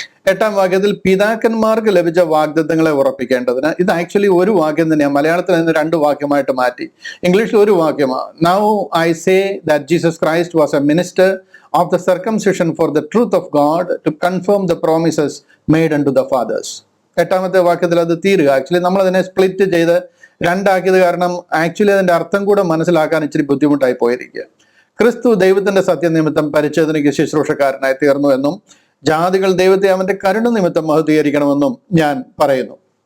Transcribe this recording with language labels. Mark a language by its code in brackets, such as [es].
[ml] 8ാം വാക്യത്തിൽ പിതാക്കന്മാർക്ക് ലഭിച്ച വാഗ്ദത്തങ്ങളെ ഉറപ്പിക്കേണ്ടതിന്, ഇത് ആക്ച്വലി ഒരു വാക്യം തന്നെയാണ്. മലയാളത്തിൽ നിന്ന് 2 വാക്യമായിട്ട് മാറ്റി. ഇംഗ്ലീഷിൽ ഒരു വാക്യമാണ്. [en] Now I say that Jesus Christ was a minister of the circumcision for the truth of God to confirm the promises made unto the fathers. [ml] 8ാമത്തെ വാക്യത്തിൽ അത് തീരുക. ആക്ച്വലി നമ്മൾ അതിനെ സ്പ്ലിറ്റ് ചെയ്ത് 2 ആക്കിയത് കാരണം ആക്ച്വലി അതിന്റെ അർത്ഥം കൂടെ മനസ്സിലാക്കാൻ ഇച്ചിരി ബുദ്ധിമുട്ടായി പോയിരിക്കുക. ക്രിസ്തു ദൈവത്തിന്റെ സത്യനിമിത്തം പരിച്ഛേദനയ്ക്ക് ശുശ്രൂഷക്കാരനായി തീർന്നു എന്നും ജാതികൾ ദൈവത്തെ അവന്റെ കരുണ നിമിത്തം മഹത്വീകരിക്കണമെന്നും ഞാൻ പറയുന്നു.